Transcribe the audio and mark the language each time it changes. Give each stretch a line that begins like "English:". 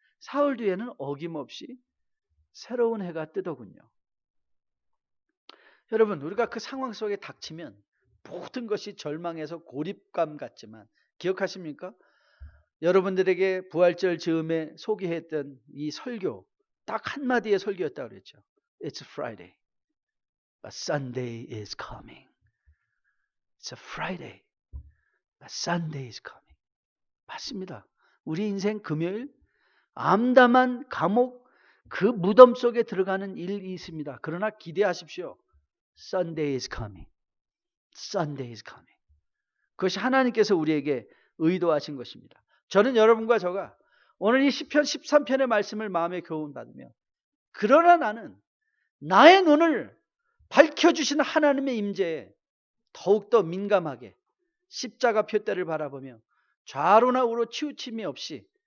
Korean: 사흘 뒤에는 어김없이 새로운 해가 뜨더군요. 여러분, 우리가 그 상황 속에 닥치면 모든 것이 절망해서 고립감 같지만 기억하십니까? 여러분들에게 부활절 즈음에 소개했던 이 설교, 딱 한마디의 설교였다고 그랬죠.
English: It's Friday, but Sunday is coming. It's a Friday, but Sunday is coming.
Korean: 맞습니다. 우리 인생 금요일 암담한 감옥 그 무덤 속에 들어가는 일이 있습니다. 그러나 기대하십시오.
English: Sunday is coming. Sunday is coming.
Korean: 그것이 하나님께서 우리에게 의도하신 것입니다. 저는 여러분과 저가 오늘 이 시편 13편의 말씀을 마음에 교훈받으며 그러나 나는 나의 눈을 밝혀주신 하나님의 임재에 더욱더 민감하게 십자가 표대를 바라보며 좌로나 우로 치우침이 없이